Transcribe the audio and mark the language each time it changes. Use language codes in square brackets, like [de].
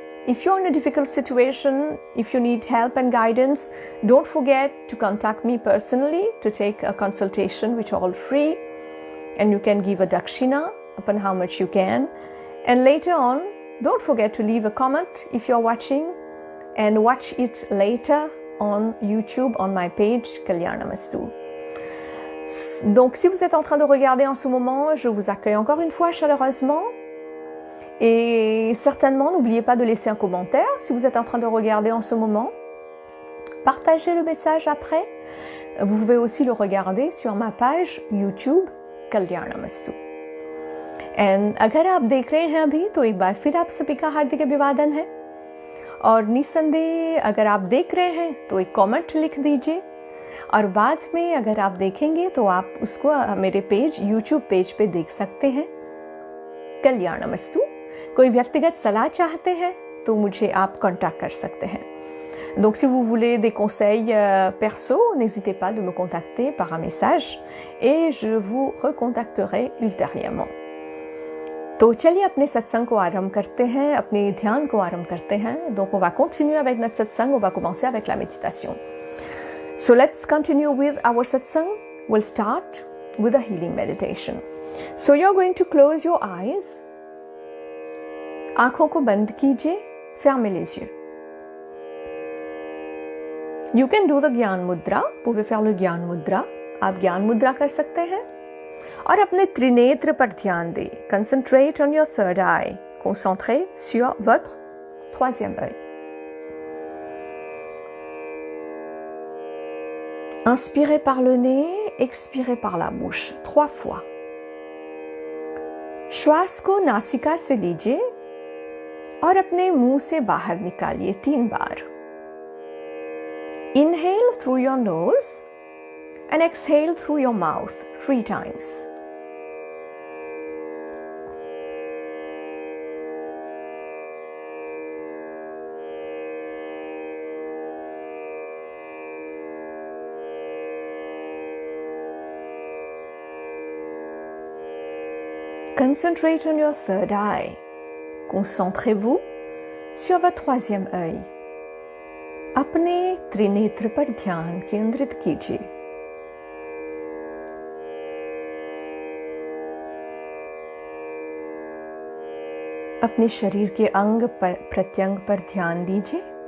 [en] If you're in a difficult situation, if you need help and guidance, don't forget to contact me personally to take a consultation, which are all free. And you can give a dakshina upon how much you can. And later on, don't forget to leave a comment if you're watching, and watch it later on YouTube on my page Kalyanamastu. [fr] Donc si vous êtes en train de regarder en ce moment, je vous accueille encore une fois chaleureusement. Et certainement, n'oubliez pas de laisser un commentaire si vous êtes en train de regarder en ce moment. Partagez le message après. Vous pouvez aussi le regarder sur ma page YouTube Kalyanamastu. [hi] And अगर आप देख रहे हैं अभी, तो एक बार फिर आप सभी का हार्दिक अभिवादन है। और निसंदेह अगर आप देख रहे हैं तो एक कमेंट लिख दीजिए और बाद में अगर आप देखेंगे तो आप उसको मेरे पेज यूट्यूब पेज पे देख सकते हैं। कल्याणमस्तु। कोई व्यक्तिगत सलाह चाहते हैं तो मुझे आप कांटेक्ट कर सकते हैं। [fr] Donc si vous voulez des conseils perso, n'hésitez pas de me contacter par un message et je vous recontacterai ultérieurement. [hi] तो चलिए अपने सत्संग को आरंभ करते हैं, अपने ध्यान को आरंभ करते हैं. [fr] Donc on va continuer avec notre satsang, on va commencer avec la méditation. [en] So let's continue with our satsang. We'll start with a healing meditation. So you're going to close your eyes. [hi] आँखों को बंद कीजिए, [fr] fermez les yeux. [en] You can do the gyan mudra, [fr] vous pouvez faire le [en] Gyan mudra. [hi] आप ज्ञान मुद्रा कर सकते हैं और अपने त्रिनेत्र पर ध्यान दें. [en] Concentrate on your third eye. [fr] Concentrez sur votre troisième œil. Inspirez par le nez, expirez par la bouche 3 fois. [hi] श्वास को नासिका से लीजिए और अपने मुंह से बाहर निकालिए 3 बार. [en] Inhale through your nose and exhale through your mouth 3 times. Concentrate on your third eye. [fr] Concentrez-vous sur votre troisième œil. [hi] अपने त्रिनेत्र पर ध्यान केंद्रित कीजिए. अपने शरीर के अंग प्रत्यंग पर ध्यान दीजिए.